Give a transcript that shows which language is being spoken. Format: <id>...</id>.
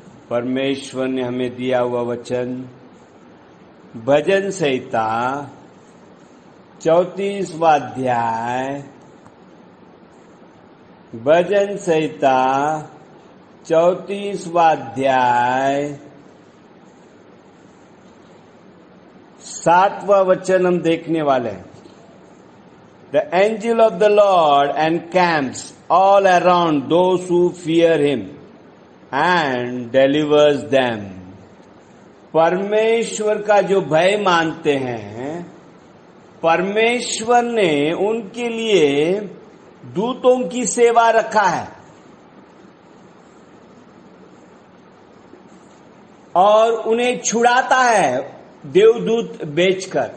<hi>परमेश्वर ने हमें दिया हुआ वचन भजन संहिता 34वां अध्याय। भजन संहिता 34वां अध्याय 7वां वचन हम देखने वाले हैं।</hi> <en>The angel of the Lord encamps all around those who fear him and delivers them.</en> <hi>परमेश्वर का जो भय मानते हैं, परमेश्वर ने उनके लिए दूतों की सेवा रखा है और उन्हें छुड़ाता है देवदूत बेचकर।</hi>